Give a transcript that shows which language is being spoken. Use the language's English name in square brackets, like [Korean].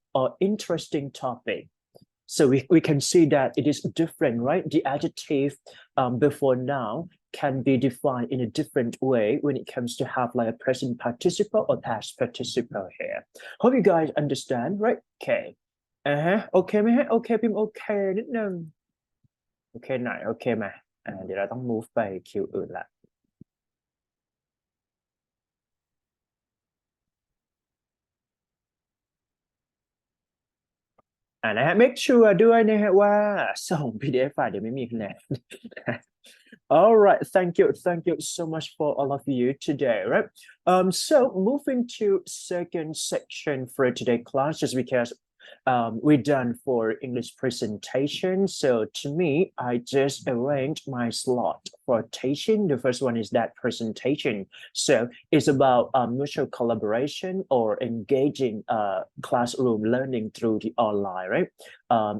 [English] Or interesting topic. So we can see that it is different, right? The adjective before noun can be defined in a different way when it comes to have like a present participle or past participle here. Hope you guys understand, right? Okay. [Thai] Okayไหมฮะ okay พิมพ์ okay นิดนึง okay หน่อย okay ไหมเดี๋ยวเราต้อง move ไปคิวอื่นละนะฮะ make sure ด้วยนะฮะว่าส่ง PDF ไฟล์เดี๋ยวไม่มีคะแนน [English] All right, thank you so much for all of you today, right? So moving to second section for today's class, just because we're done for English presentation. So to me, I just arranged my slot for teaching. The first one is that presentation. So it's about mutual collaboration or engaging classroom learning through the online, right?